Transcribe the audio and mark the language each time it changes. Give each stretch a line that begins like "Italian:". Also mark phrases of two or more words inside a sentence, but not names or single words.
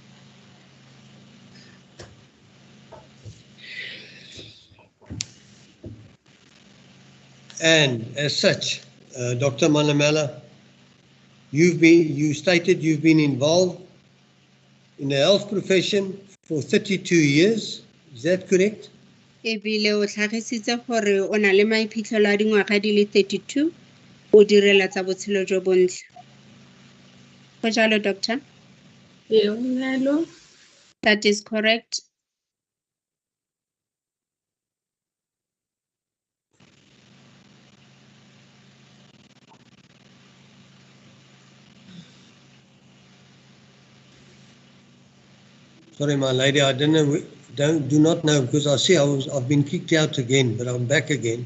English: And as such, Dr. Manamela, you stated you've been involved in the health profession for 32 years. Is that correct?
Tswana: Ebile o tlhagisitse gore o na le maiphitlhelo a dingwaga di le 32 o direla tsa botshelo jo bontle. Go jalo, doctor?
English: Hello. That is correct. Sorry, my lady, I don't know, do not know, because I see I've been kicked out again, but I'm back again.